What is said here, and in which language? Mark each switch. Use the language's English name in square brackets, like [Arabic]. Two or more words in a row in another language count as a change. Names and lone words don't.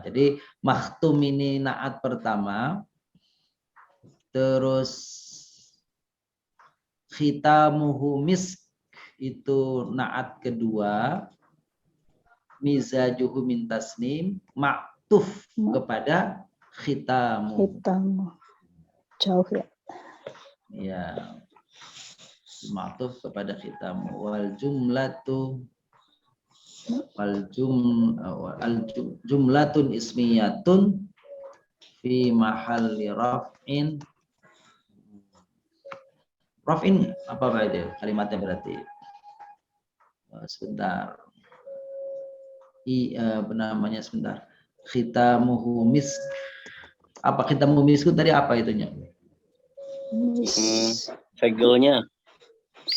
[Indonesian] Jadi makhtum ini naat pertama, terus [Arabic] ختامه مسك [Indonesian] itu naat kedua, [Arabic] مزاجه من تسنيم [Indonesian] maktuf kepada khitamu. Khitamu. Jauh ya. Ya. Maktuf kepada khitamu. [Arabic] والجملة جملة اسمية في محل رفع. [Indonesian] Raf'in apa itu kalimatnya berarti? Sebentar. Apa namanya sebentar. [Arabic] ختامه مسك. [Indonesian] Apa [Arabic] ختامه مسك [Indonesian] tadi apa itunya? Segelnya.